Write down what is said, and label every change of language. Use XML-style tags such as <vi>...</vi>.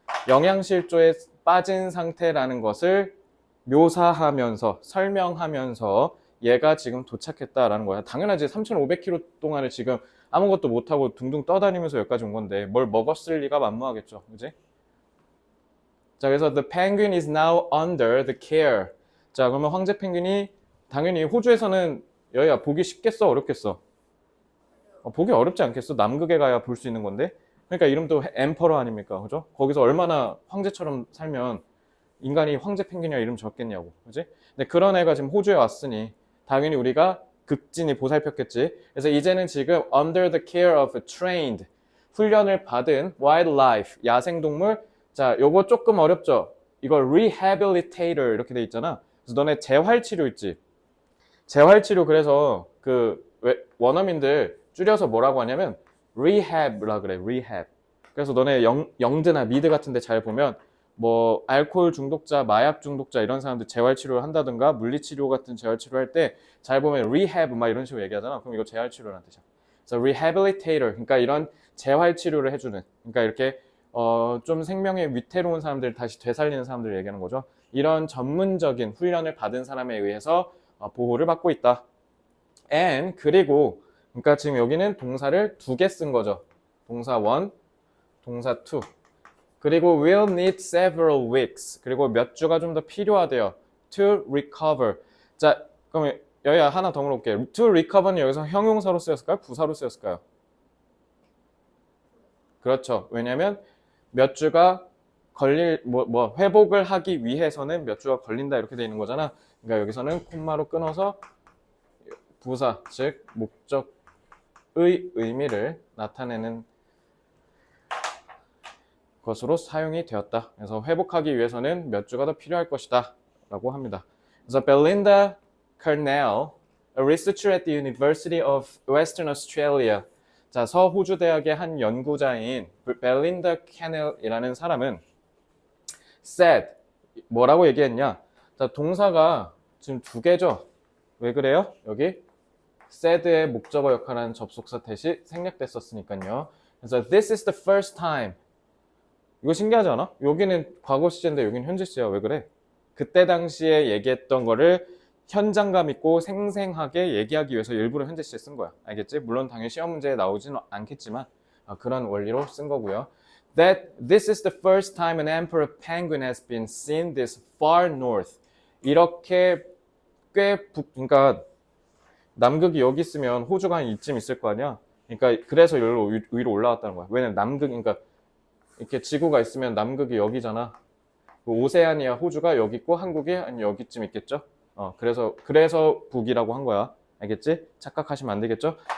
<ko>영양실조에 빠진 상태라는 것을 묘사하면서 설명하면서 얘가 지금 도착했다라는 거야. 당연하지. 3,500km 동안을 지금 아무것도 못하고 둥둥 떠다니면서 여기까지 온 건데 뭘 먹었을 리가 만무하겠죠. 그지? 자, 그래서</ko> <en>the penguin is now under the care.</en> <ko>자, 그러면 황제 펭귄이 당연히 호주에서는 여기야 보기 쉽겠어? 어렵겠어? 보기 어렵지 않겠어? 남극에 가야 볼 수 있는 건데. 그러니까 이름도 엠퍼러 아닙니까? 그죠? 거기서 얼마나 황제처럼 살면 인간이 황제 펭귄이라 이름 적겠냐고. 그지? 근데 그런 애가 지금 호주에 왔으니 당연히 우리가 극진히 보살폈겠지. 그래서 이제는 지금</ko> <en>under the care of a trained</en> <ko>훈련을 받은 wildlife 야생동물. 자, 요거 조금 어렵죠? 이거 rehabilitator 이렇게 돼 있잖아. 그래서 너네 재활치료 있지? 재활치료 그래서 그 원어민들 줄여서 뭐라고 하냐면 rehab라 그래. rehab. 그래서 너네 영드나 미드 같은 데 잘 보면 뭐 알코올 중독자, 마약 중독자 이런 사람들 재활치료를 한다든가 물리치료 같은 재활치료 할 때 잘 보면 rehab 막 이런 식으로 얘기하잖아. 그럼 이거 재활치료라는 뜻이야. 그래서 rehabilitator 그러니까 이런 재활치료를 해주는 그러니까 이렇게 좀 생명에 위태로운 사람들 다시 되살리는 사람들을 얘기하는 거죠. 이런 전문적인 훈련을 받은 사람에 의해서 보호를 받고 있다. and 그리고 그러니까 지금 여기는 동사를 두 개 쓴 거죠. 동사 1, 동사 2. 그리고</ko> <en>will need several weeks.</en> <ko>그리고 몇 주가 좀 더 필요하대요.</ko> <en>to recover.</en> <ko>자, 그럼 여기 하나 더 물어볼게요. to recover는 여기서 형용사로 쓰였을까요? 부사로 쓰였을까요? 그렇죠. 왜냐면 몇 주가 걸릴 회복을 하기 위해서는 몇 주가 걸린다 이렇게 돼 있는 거잖아. 그러니까 여기서는 콤마로 끊어서 부사, 즉 목적의 의미를 나타내는 것으로 사용이 되었다. 그래서 회복하기 위해서는 몇 주가 더 필요할 것이다 라고 합니다. 그래서</ko> <en>Belinda Carnell, a researcher at the University of Western Australia.</en> <ko>자, 서호주 대학의 한 연구자인 Belinda Carnell이라는 사람은 said, 뭐라고 얘기했냐? 자, 동사가 지금 두 개죠. 왜 그래요? 여기 said의 목적어 역할하는 접속사 대시 생략됐었으니까요. 그래서</ko> <en>this is the first time.</en> <ko>이거 신기하지 않아? 여기는 과거 시제인데 여기는 현재 시제야. 왜 그래? 그때 당시에 얘기했던 거를 현장감 있고 생생하게 얘기하기 위해서 일부러 현재 시제 쓴 거야. 알겠지? 물론 당연히 시험 문제에 나오지는 않겠지만 그런 원리로 쓴 거고요.</ko> <en>That this is the first time an emperor penguin has been seen this far north.</en> <ko>이렇게 그러니까 남극이 여기 있으면 호주가 한 이쯤 있을 거 아니야? 그러니까 그래서 여기로 위로 올라왔다는 거야. 왜냐면 남극, 그러니까 이렇게 지구가 있으면 남극이 여기잖아. 오세아니아 호주가 여기 있고 한국이 한 여기쯤 있겠죠? 그래서 북이라고 한 거야. 알겠지? 착각하시면 안 되겠죠?</ko>